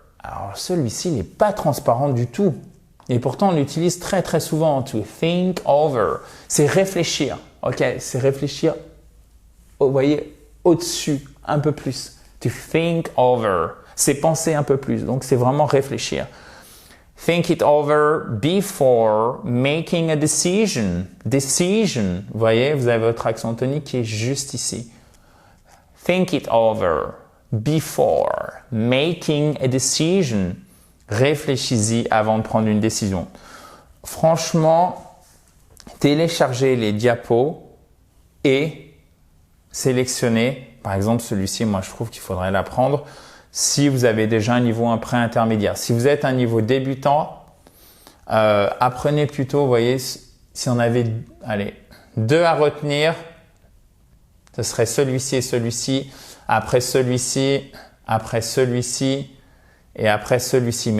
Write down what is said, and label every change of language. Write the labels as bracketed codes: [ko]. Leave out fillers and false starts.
[fr] Alors, celui-ci n'est pas transparent du tout. Et pourtant, on l'utilise très, très souvent. [en] To think over. [fr] C'est réfléchir. OK? C'est réfléchir, vous voyez, au-dessus, un peu plus. [en] To think over. [fr] C'est penser un peu plus. Donc, c'est vraiment réfléchir. [en] Think it over before making a decision. Decision. [fr] Vous voyez, vous avez votre accent tonique qui est juste ici. [en] Think it over before making a decision. [fr] Réfléchis-y avant de prendre une décision. Franchement, téléchargez les diapos et sélectionnez. Par exemple, celui-ci, moi, je trouve qu'il faudrait l'apprendre. Si vous avez déjà un niveau pré-intermédiaire. Si vous êtes un niveau débutant, apprenez plutôt, vous voyez, si on avait, allez, 2 à retenir, ce serait celui-ci et celui-ci, après celui-ci, après celui-ci et après celui-ci.